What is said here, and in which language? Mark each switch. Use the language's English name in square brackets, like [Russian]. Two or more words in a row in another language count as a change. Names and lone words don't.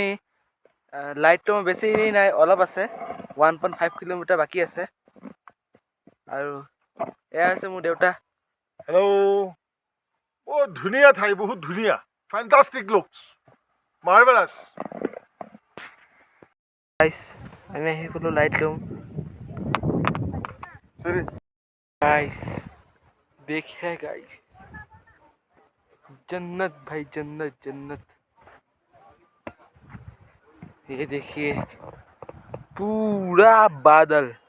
[Assamese] লাইটটো বেছি নাই অলপ আছে 1.5 কিলোমিটাৰ বাকী আছে আৰু এয়া আছে মোৰ দেউতা হেল্ল' ধুনীয়া ঠাই বহুত ধুনীয়া [English] fantastic looks marvellous [Assamese] গাইজ আমি আহি গ'লো লাইট লুম [Hindi] गाइस देखिए गाइस जन्नत भाई जन्नत जन्नत ये देखिए पूरा बादल